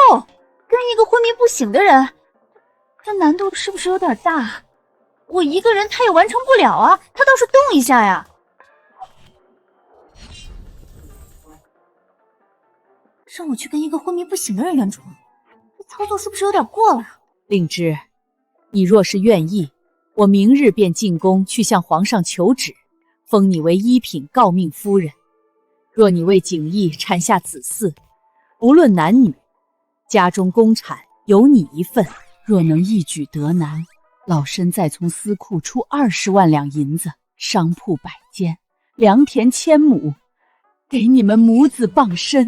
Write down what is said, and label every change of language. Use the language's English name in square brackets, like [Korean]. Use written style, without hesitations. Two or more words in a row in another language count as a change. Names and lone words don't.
[Chinese] 跟一個昏迷不醒的人，這難度是不是有點大？我一個人他也完成不了啊，他倒是動一下呀。讓我去跟一個昏迷不醒的人圓床，這操作是不是有點過了？令芷，你若是願意，我明日便進宮去向皇上求旨，封你為一品誥命夫人。若你為景逸產下子嗣，不論男女，家中公產有你一份。若能一舉得男，老身再從司庫出20萬兩銀子，商鋪100間，良田1000畝，給你們母子傍身。